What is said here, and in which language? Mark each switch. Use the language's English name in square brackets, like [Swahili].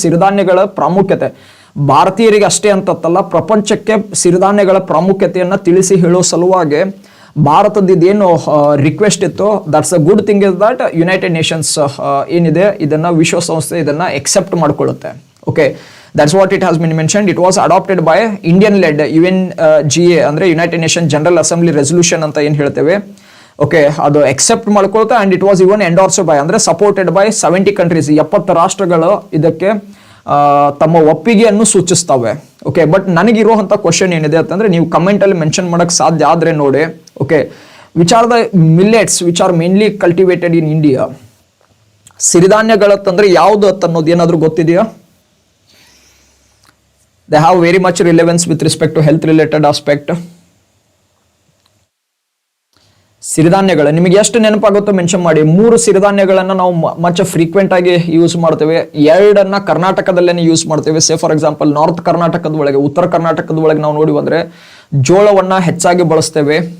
[Kannada] ಸಿರಿಧಾನ್ಯಗಳ ಪ್ರಾಮುಖ್ಯತೆ ಭಾರತೀಯರಿಗೆ ಅಷ್ಟೇ ಅಂತಲ್ಲ, ಪ್ರಪಂಚಕ್ಕೆ ಸಿರಿಧಾನ್ಯಗಳ ಪ್ರಾಮುಖ್ಯತೆಯನ್ನ ತಿಳಿಸಿ ಹೇಳೋ ಸಲುವಾಗಿ ಭಾರತದ ಇದೇನು ರಿಕ್ವೆಸ್ಟ್ ಇತ್ತು, [English] that's a good thing is that [Kannada] United Nations ಏನಿದೆ ಇದನ್ನ ವಿಶ್ವಸಂಸ್ಥೆ ಇದನ್ನ accept ಮಾಡ್ಕೊಳ್ಳುತ್ತೆ. [English] Okay, that's what it has been mentioned. It was adopted by Indian led UNGA ಅಂದ್ರೆ united nation general assembly resolution [Kannada] ಅಂತ ಏನ್ ಹೇಳ್ತೇವೆ. ಓಕೆ, ಅದು ಎಕ್ಸೆಪ್ಟ್ ಮಾಡ್ಕೊಳ್ತಾ [English] and it was even endorsed by [Kannada] ಅಂದ್ರೆ ಸಪೋರ್ಟೆಡ್ ಬೈ 70 ಕಂಟ್ರೀಸ್, 70 ರಾಷ್ಟ್ರಗಳು ಇದಕ್ಕೆ ತಮ್ಮ ಒಪ್ಪಿಗೆಯನ್ನು ಸೂಚಿಸ್ತವೆ. ಓಕೆ, ಬಟ್ ನನಗಿರುವಂತ ಕ್ವಶನ್ ಏನಿದೆ ಅಂತಂದ್ರೆ, ನೀವು ಕಮೆಂಟ್ ಅಲ್ಲಿ ಮೆನ್ಷನ್ ಮಾಡಕ್ ಸಾಧ್ಯ ಆದ್ರೆ ನೋಡಿ. [English] Okay, which are the millets which are mainly cultivated in India? [Kannada] ಸಿರಿಧಾನ್ಯಗಳಂತಂದ್ರೆ ಯಾವ್ದು ಅನ್ನೋದು ಏನಾದ್ರೂ ಗೊತ್ತಿದೆಯಾ? [English] They have very much relevance with respect to health related aspect. [Kannada] ಸಿರಿಧಾನ್ಯಗಳು ನಿಮಗೆ ಎಷ್ಟು ನೆನಪಾಗುತ್ತೋ ಮೆನ್ಷನ್ ಮಾಡಿ. 3 ಸಿರಿಧಾನ್ಯಗಳನ್ನ ನಾವು ಮಚ್ ಫ್ರೀಕ್ವೆಂಟ್ ಆಗಿ ಯೂಸ್ ಮಾಡ್ತೇವೆ. 2 ಕರ್ನಾಟಕದಲ್ಲೇನೆ ಯೂಸ್ ಮಾಡ್ತೇವೆ. ಸೇ ಫಾರ್ ಎಕ್ಸಾಂಪಲ್ ನಾರ್ತ್ ಕರ್ನಾಟಕದ ಒಳಗೆ, ಉತ್ತರ ಕರ್ನಾಟಕದ ಒಳಗೆ ನಾವು ನೋಡಿ ಬಂದ್ರೆ ಜೋಳವನ್ನ ಹೆಚ್ಚಾಗಿ ಬಳಸ್ತೇವೆ.